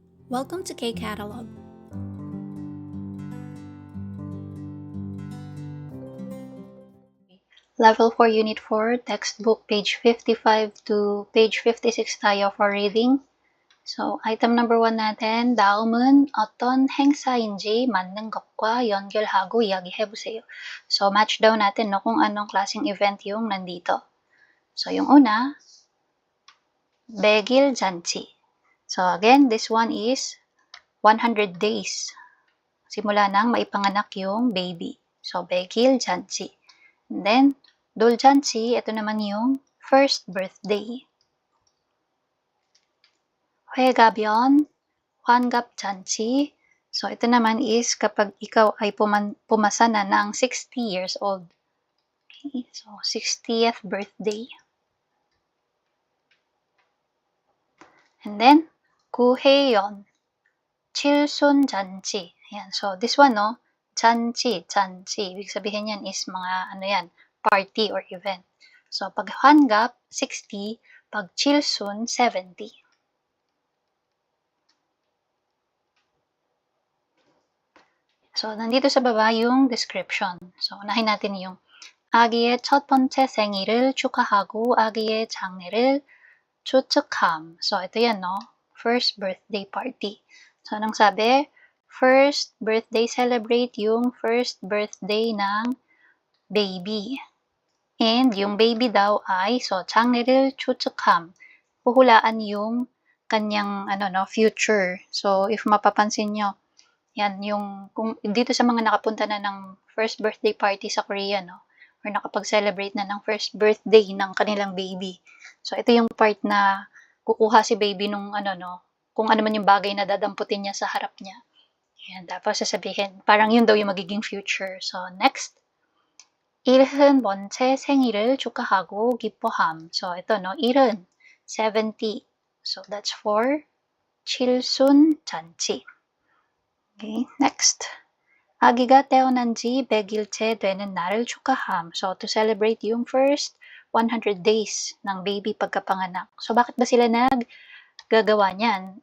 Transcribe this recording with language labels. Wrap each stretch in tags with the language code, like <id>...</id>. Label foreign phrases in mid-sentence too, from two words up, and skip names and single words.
<en>Welcome to K-Catalog. Level 4, Unit 4, textbook, page 55 to page 56 tayo for reading. So, item number 1 natin,</en> <ko>다음은 어떤 행사인지 맞는 것과 연결하고 이야기해보세요.</ko> <tl>So, match daw natin no, kung anong klaseng event yung nandito. So, yung una,</tl> <ko>100일 잔치.</ko> <en>So, again, this one is 100 days.</en> <tl>Simula nang maipanganak yung baby.</tl> <en>So,</en> <ko>100일 잔치.</ko> <en>And then,</en> <ko>돌잔치,</ko> <tl>ito naman yung first birthday.</tl> <ko>회가변, 환갑잔치.</ko> <tl>So, ito naman is kapag ikaw ay pumasa na ng</tl> <en>60 years old. Okay, so 60th birthday. And then,</en> <ko>구혜연, 칠순잔치.</ko> <tl>Ayan,</tl> <en>so this one, no?</en> <ko>잔치.</ko> <tl>Ibig sabihin yan is mga, party or event. So, pag 환갑, 60, pag 칠순, 70. So, nandito sa baba yung description. So, unahin natin yung</tl> <ko>아기의 첫 번째 생일을 축하하고 아기의 장래를 추측함.</ko> <tl>So, ito yan, no?</tl> <en>First birthday party. So, anong sabi? First birthday, celebrate yung first birthday ng baby.</en> <tl>And yung baby daw ay, so,</tl> <ko>장래를 추측함.</ko> <tl>Puhulaan yung kanyang, future. So, if mapapansin nyo, yan, yung, kung dito sa mga nakapunta na ng</tl> <en>first birthday party</en> <tl>sa Korea, no? Or nakapag-celebrate na ng</tl> <en>first birthday</en> <tl>ng kanilang baby. So, ito yung part na kukuha si baby nung, kung ano man yung bagay na dadamputin niya sa harap niya. Yan, tapos sasabihin, parang yun daw yung magiging future.</tl> <en>So, next.</en> <ko>70번째 생일을 축하하고 기뻐함.</ko> <en>So, ito, no? 70, 70. So, that's for</en> <ko>칠순 잔치.</ko> <en>Okay, next.</en> <ko>아기가 태어난 지 100일째 되는 날을 축하함.</ko> <en>So, to celebrate yung first 100 days ng baby pagkapanganak.</en> <tl>So, bakit ba sila naggagawa niyan?</tl>